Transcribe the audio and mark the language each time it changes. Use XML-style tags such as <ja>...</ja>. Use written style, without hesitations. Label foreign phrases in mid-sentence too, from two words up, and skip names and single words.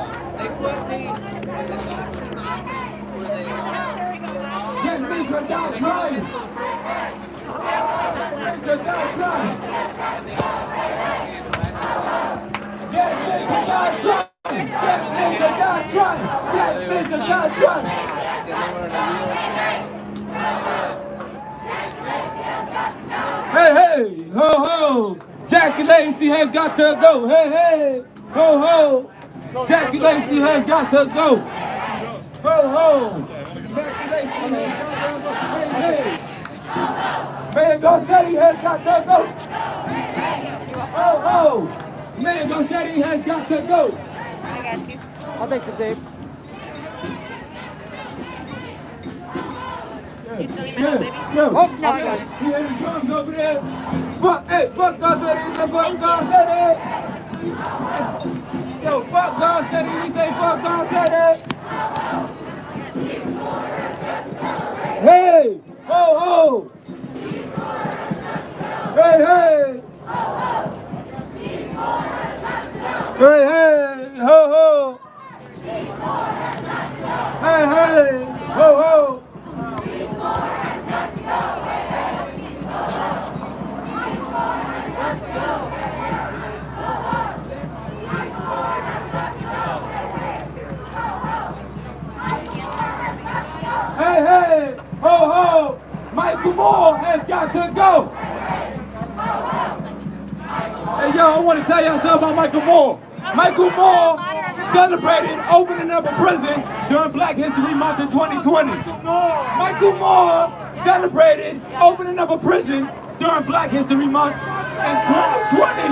<en>They put me in the doctor's office where they get me from down trying. Get down trying. Get me from down trying. Get me from down trying. Get me from down trying. Hey, hey, ho, ho. Jackie Lacey has got to go. Hey, hey, ho, ho. Jackie Lacey has got to go. Ho, ho. Jackie Lacey has got to go. Hey, hey. Man Garcetti has got to go. Ho, ho. Man Garcetti has got to go. I got you. I'll take the tape. You still need my help, baby? Yo, Oh, no, I got it. He had the drums over there. Fuck, hey, fuck Garcetti. He said fuck Garcetti. Yo, fuck Garcetti. We say fuck Garcetti. Hey, ho, ho. Hey, hey. Hey, hey, ho, ho. Hey, hey, ho, ho. Hey, hey, ho, ho. Michael Moore has got to go. Hey, yo, I want to tell y'all something about Michael Moore. Michael Moore celebrated opening up a prison during Black History Month in 2020. Michael Moore celebrated opening up a prison during Black History Month in 2020.</en>